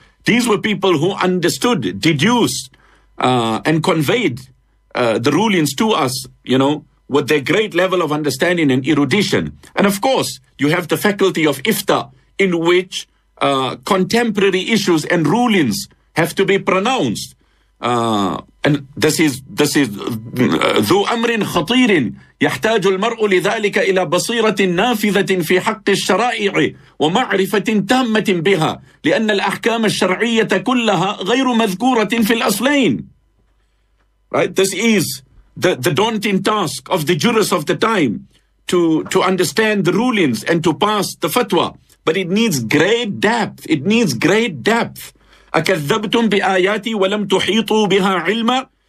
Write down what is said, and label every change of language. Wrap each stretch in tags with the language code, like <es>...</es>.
<en>These were people who understood, deduced, and conveyed the rulings to us, you know, with their great level of understanding and erudition. And of course, you have the faculty of ifta, in which contemporary issues and rulings have to be pronounced. And this is</en> <ar>ذو أمر خطير يحتاج المرء لذلك إلى بصيرة نافذة في حق الشرائع ومعرفة تامة بها لأن الأحكام الشرعية كلها غير مذكورة في الأصلين.</ar> <en>Right, this is the daunting task of the jurists of the time to understand the rulings and to pass the fatwa, but it needs great depth.</en> <ar>أَكَذَّبْتُمْ بِآيَاتِي وَلَمْ تُحِيطُوا بِهَا عِلْمًا.</ar>